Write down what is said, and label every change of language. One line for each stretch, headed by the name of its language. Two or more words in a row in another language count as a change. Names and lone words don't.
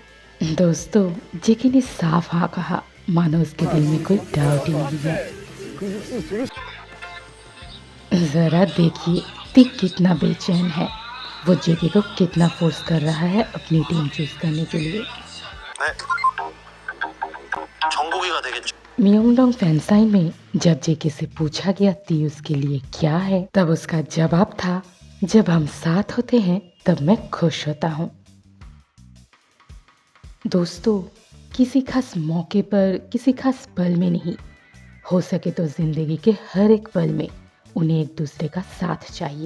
Hindi: दोस्तों जेके ने साफ हाँ कहा, मानो उसके दिल में कोई डाउट ही नहीं है। ज़रा देखिए तीक कितना बेचैन है, वो जेके को कितना फोर्स कर रहा है अपनी
English: team choose
Hindi: करने के लिए।
Korean: 네. 정국이가 되겠죠.
Hindi: म्योंगडोंग फैंसाइन में जब जेके से पूछा गया ती उसके लिए क्या है, तब उसका जवाब था, जब हम साथ होते हैं तब मैं खुश होता हूँ। दोस्तों किसी खास मौके पर, किसी खास पल में नहीं, हो सके तो जिंदगी के हर एक पल में उन्हें एक दूसरे का साथ चाहिए।